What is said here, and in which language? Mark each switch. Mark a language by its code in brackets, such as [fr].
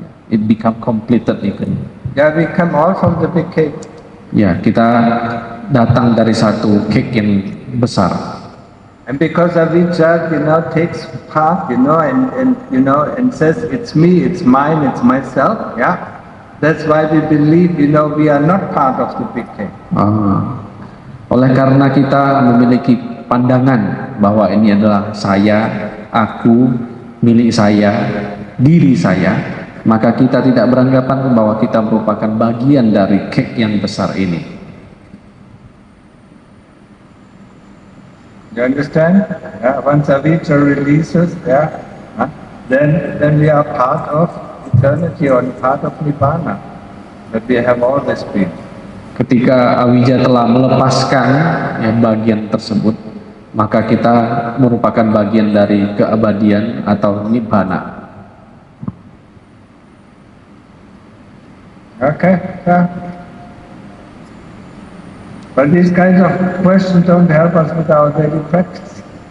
[en] It become completed even. Yeah, we come all from the big cake. [id] Ya, kita datang dari satu cake yang besar. [en] And because Avijja, takes part, and says it's me, it's mine, it's myself, that's why we believe, we are not part of the big cake. [id] Oleh karena kita memiliki pandangan bahwa ini adalah saya, aku, milik saya, diri saya, maka kita tidak beranggapan bahwa kita merupakan bagian dari cake yang besar ini. [en] You understand? Once Avijja releases, then we are part of eternity or part of Nibbana. That we have always been. [id] Ketika Avijja telah melepaskan bagian tersebut, maka kita merupakan bagian dari keabadian atau Nibbana. [en] Okay, but these kinds of questions don't help us with our daily practice.